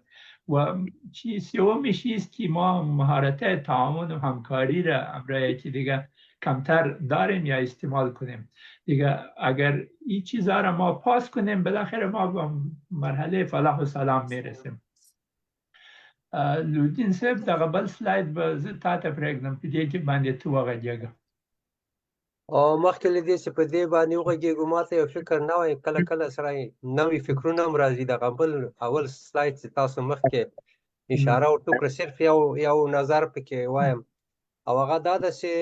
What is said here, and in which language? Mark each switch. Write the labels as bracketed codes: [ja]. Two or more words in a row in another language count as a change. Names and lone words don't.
[fa] و سومیش است که ما مهارت تعاون و همکاری را امرای که دیگه کمتر داریم یا استعمال کنیم. دیگه اگر این چیزها را ما پاس کنیم بالاخره ما به مرحله فلاح و سلام میرسیم. [ps] لودین صاحب دغه بل سلاید به زه تا ته پرېږدم په دې کې باندې ته وغږېږه. مخکې له دې چې په دې باندې وغږېږو ما ته یو فکر نوی کله کله سره نوي فکرونه هم راځي. دغه بل اول سلاید چې تاسو مخکې اشاره وکړه صرف یو نظر پکې وایم، او هغه دا ده چې